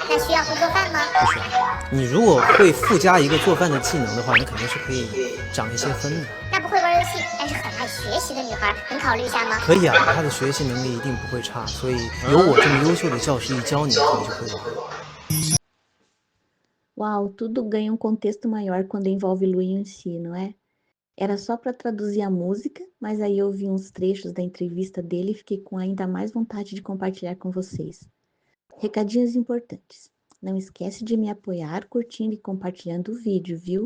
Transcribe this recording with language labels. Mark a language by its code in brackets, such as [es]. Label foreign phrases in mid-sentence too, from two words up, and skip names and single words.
[zh] 那需要会做饭吗？不需要。你如果会附加一个做饭的技能的话，你肯定是可以涨一些分的。那不会玩游戏但是很爱学习的女孩，能考虑一下吗？可以啊，她的学习能力一定不会差，所以有我这么优秀的教师一教你，你就会玩。 [pt] Uau, tudo ganha contexto maior quando envolve Lu Yuanxi, não é? Era só para traduzir a música, mas aí eu vi uns trechos da entrevista dele e fiquei com ainda mais vontade de compartilhar com vocês. Recadinhos importantes. Não esquece de me apoiar curtindo e compartilhando o vídeo, viu?